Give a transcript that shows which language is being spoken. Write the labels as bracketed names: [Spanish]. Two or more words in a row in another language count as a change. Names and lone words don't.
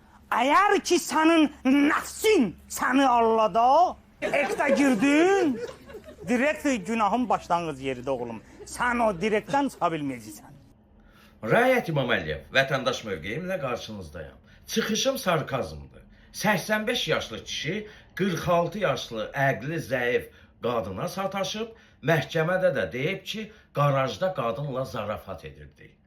[Turkish] Eğer ki senin nefsin seni allada, ekte girdin, direkt günahın başlangıç yeridir oğlum. Sen o direkten çıkabilmeyeceksin. [Azerbaijani] Rayət İmam Əliyev, vətəndaş mövqeyimlə qarşınızdayım. Çıxışım sarkazmdır. 85 yaşlı kişi 46 yaşlı əqli zəif qadına sataşıb, məhkəmədə də deyib ki, qarajda qadınla zarafat edirdi.